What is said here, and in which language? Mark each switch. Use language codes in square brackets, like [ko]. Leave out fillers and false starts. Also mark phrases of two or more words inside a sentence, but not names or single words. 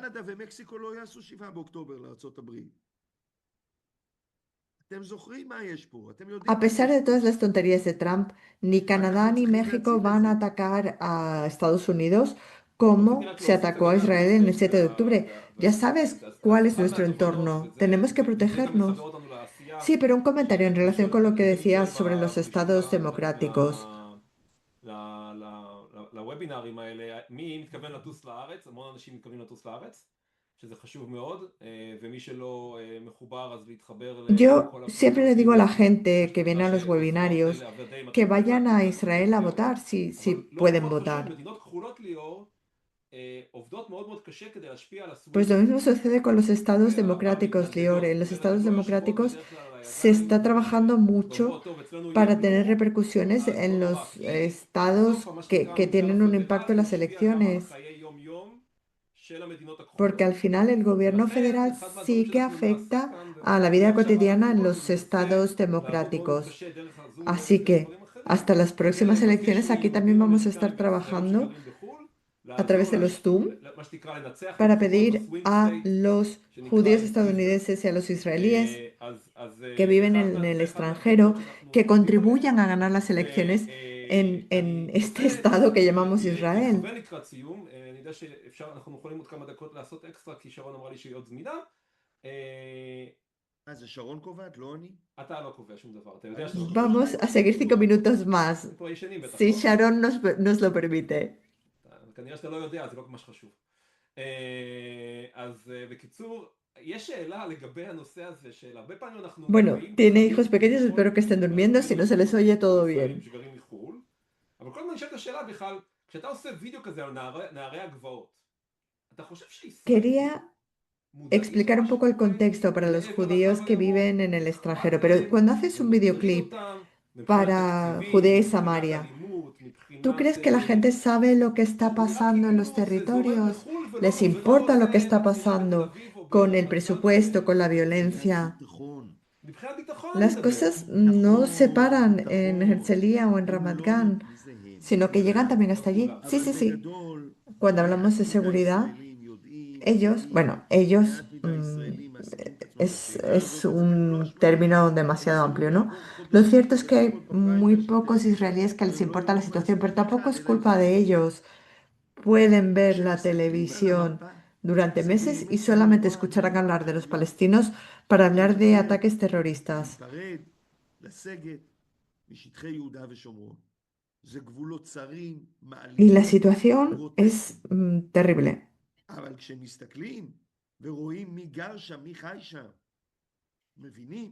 [es] A pesar de todas las tonterías de Trump, ni Canadá ni México van a atacar a Estados Unidos cómo se atacó a Israel en el 7 de octubre. Ya sabes cuál es nuestro entorno. Tenemos que [he] וזה גם מחבר [es] protegernos. [he] אותנו לעשייה [es] Sí, pero un comentario en relación con lo que decías [he] שנמצאת [es] sobre los estados democráticos. [he] לוובינרים האלה, מי מתכוון לטוס לארץ, המון אנשים מתכוונים לטוס לארץ, שזה חשוב מאוד, ומי שלא מחובר אז להתחבר [es] Yo [he] לכל [es] siempre [he] הקבוצות [es] le digo a la [he] חיבור [es] gente que viene [he] בשדולה [es] a los [he] שעוזרות [es] webinarios [he] להוודא [es] que [he] מתן [es] vayan a [he] תעודת [es] Israel a [he] זהות. [es] votar si [he] אבל לא [es] pueden [he] פחות חשוב, [es] votar. [he] מדינות כחולות ליאור עובדות מאוד מאוד קשה כדי להשפיע על [es] Pues lo [he] הסוויצ'ים. [es] mismo sucede con los estados democráticos, Lior. [he] והמתנגדות, [es] En los [he] כן, [es] estados [he] המדינות יושבות [es] democráticos [he] בדרך כלל על [es] se [he] הידיים [es] está trabajando mucho [he] ואומרות, טוב, אצלנו [es] para tener [he] ימנו, [es] repercusiones [he] אז [es] en [he] לא נורא, [es] los [he] כי [es] estados [he] בסוף מה שנקרא [es] que [he] הממשל [es] tienen un impacto en [he] הפדרלי [es] las [he] משפיע גם על [es] elecciones, [he] החיי יום-יום של המדינות [es] porque [he] הכחולות. [es] al final el gobierno [he] ולכן, [es] federal [he] אחד מהדברים [es] sí que [he] שאנחנו נעשה [es] afecta [he] כאן, [es] a la [he] ואני [es] vida [he] עכשיו [es] cotidiana en [he] בבחירות [es] los [he] ומנסה [es] estados [he] לעבוד מאוד מאוד [es] democráticos. [he] קשה דרך הזום [es] Así [he] ודרך [es] que [he] דברים אחרים, [es] hasta las [he] כדי [es] próximas [he] לבקש [es] elecciones aquí también [he] מיהודים [es] vamos a estar [he] אמריקאים וישראלים [es] trabajando [he] שגרים בחו"ל, [es] a través [he] לעזור [es] de los Zoom [he] מה שנקרא לנצח [es] para [he] בבחירות [es] pedir [he] בסווינג [es] a [he] סטייט [es] los [he] שנקרא [es] judíos [he] ישראל. [es] estadounidenses y a los israelíes [he] אז [es] que viven en el [he] זה אחד מהפעולות [es] extranjero [he] שאנחנו [es] que [he] עובדים עליהן, [es] contribuyan a ganar las elecciones en [he] ואני [es] este [he] רוצה [es] estado que llamamos Israel. [he] לכוון לקראת סיום, אני יודע שאנחנו יכולים עוד כמה דקות לעשות אקסטרה, כי שרון אמרה לי שהיא עוד זמינה. זה שרון קובעת, לא אני? אתה לא קובע שום דבר, אתה יודע שאתה [es] Vamos a seguir 5 minutos más, [he] פה ישנים בטח, [es] si [he] לא? [es] Sharon nos lo permite. [he] כנראה שאתה לא יודע, זה לא ממש חשוב. אז בקיצור, יש שאלה לגבי הנושא הזה, של הרבה פעמים אנחנו [es] Bueno, [he] באים [es] tiene [he] בחיים, [es] hijos pequeños, [he] נכון? [es] espero que estén durmiendo, si [he] ואנחנו [es] no se les oye todo [he] ישראלים [es] bien. [he] שגרים מחו"ל, אבל כל הזמן נשאלת השאלה בכלל, כשאתה עושה וידאו כזה על נערי הגבעות, אתה חושב שישראלים [es] Quería [he] מודעים [es] explicar [he] למה [es] un poco el [he] שקורה [es] contexto para los [he] לעבר הקו [es] judíos que [he] הירוק? [es] viven en el [he] אכפת [es] extranjero, pero [he] להם? [es] cuando haces [he] זה [es] un [he] מטריד [es] videoclip [he] אותם? מבחינת [es] para [he] תקציבים, [es] Judea y [he] מבחינת [es] Samaria, [he] אלימות, [es] ¿tú [he] מבחינת... [es] crees que la gente sabe lo que está [he] זה נראה [es] pasando en los [he] כאילו זה זורם [es] territorios? [he] לחו"ל [es] ¿Les [he] ולא [es] importa lo que [he] עושה [es] está [he] בעיריית תל [es] pasando [he] אביב או [es] con el [he] ברמת גן [es] presupuesto, con la [he] מבחינת [es] violencia? [he] ביטחון. מבחינת ביטחון אני [es] Las [he] מדבר. [es] cosas no se paran en [he] נכון. [es] Herzliya o en [he] הם [es] Ramat [he] לא [es] Gan, [he] מי זה הם? [es] sino que llegan también hasta [he] לא [es] allí. [he] כולם. [es] Sí, [he] אבל [es] sí, sí. [he] בגדול, [es] Cuando hablamos de [he] מעט מדי [es] seguridad, [he] ישראלים יודעים, [es] ellos, bueno, ellos [he] מעט מדי ישראלים מעסיקים את עצמם [es] es, [he] בשאלה [es] es [he] הזאת, וזה גם לא [es] un [he] אשמתם. [es] término [he] הם [es] demasiado [he] יכולים [es] amplio, ¿no? [he] לעבור [es] Lo [he] חודשים [es] cierto es que [he] וחודשים [es] hay [he] עוד [es] muy [he] בבית [es] pocos [he] לשבת, [es] israelíes que les [he] והם לא [es] importa [he] יראו [es] la situación, pero [he] מעצמם [es] tampoco [he] אחד, [es] es [he] אלא [es] culpa de [he] מבחוץ. [es] ellos. Pueden ver la [he] כשמסתכלים על [es] televisión [he] המפה, [es] durante [he] זה [es] meses y [he] באמת [es] solamente [he] נורא [es] escucharán [he] נורא [es] hablar de los [he] יכול להיות [es] palestinos para hablar de [he] שירצו [es] ataques terroristas. [he] להיפרד, לסגת משטחי יהודה ושומרון. זה גבולות צרים, [es] Y la [he] מעליבים, [es] situación es [he] גרוטסקיים. [es] terrible. [he] אבל כשמסתכלים ורואים מי גר שם, מי חי שם, מבינים